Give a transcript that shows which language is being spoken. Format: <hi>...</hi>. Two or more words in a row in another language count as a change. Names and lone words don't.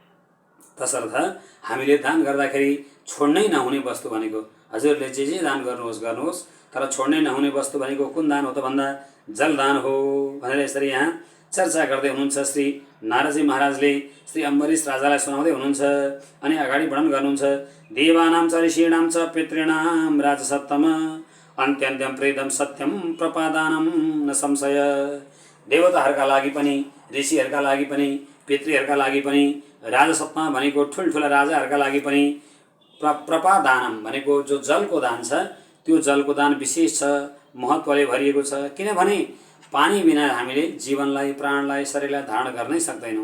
<ne>तसर्थ हामीले दान गर्दाखेरि छोड्नै नहुने वस्तु भनेको, हजुरले जे दान गर्नुहोस्, तर छोड्नै नहुने वस्तु भनेको कुन दान हो त भन्दा जलदान हो भनेर यसरी यहाँ चर्चा गर्दै हुनुहुन्छ। श्री नारदजी महाराजले श्री अम्बरीश राजालाई सुनाउँदै हुनुहुन्छ। अनि अगाडि वर्णन गर्नुहुन्छ।</ne> <sa>देवानां च ऋषीणां च पितॄणां राजसत्तम अन्त्यन्त्यं प्रेदं सत्यं प्रपादानं न संशय।</sa> <ne>देवताहरूका लागि पनि, ऋषिहरूका लागि पनि, पितृहरूका लागि पनि, राजसत्ता भनेको ठुल्ठुला राजाहरूका लागि पनि प्रपादानम भनेको जो जलको दान छ त्यो जलको दान विशेष छ, महत्त्वले भरिएको छ। किनभने पानी बिना हामीले जीवनलाई, प्राणलाई, शरीरलाई धारण गर्नै सक्दैनौँ।</ne>